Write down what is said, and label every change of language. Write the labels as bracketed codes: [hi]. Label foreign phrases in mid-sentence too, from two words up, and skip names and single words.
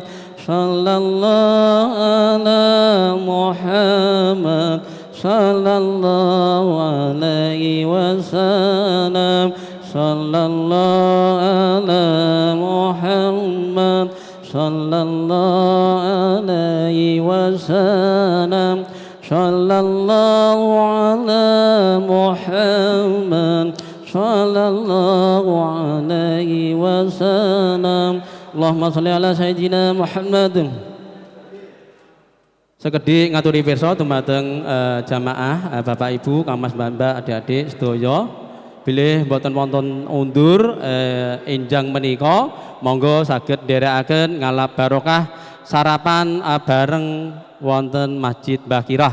[ar] صلى الله على محمد صلى الله عليه وسلم صلى الله على محمد صلى الله عليه وسلم صلى الله على محمد صلى الله عليه وسلم. اللهم صل على سيدنا محمد. [jv] Sekedhik ngaturi pirsa dumateng jamaah Bapak Ibu, Kang Mas Mbak, adik-adik sedaya. Bilih mboten wonten undur enjang menika, monggo saged nderekaken ngalap barokah sarapan bareng wonten Masjid Mbah Kirah.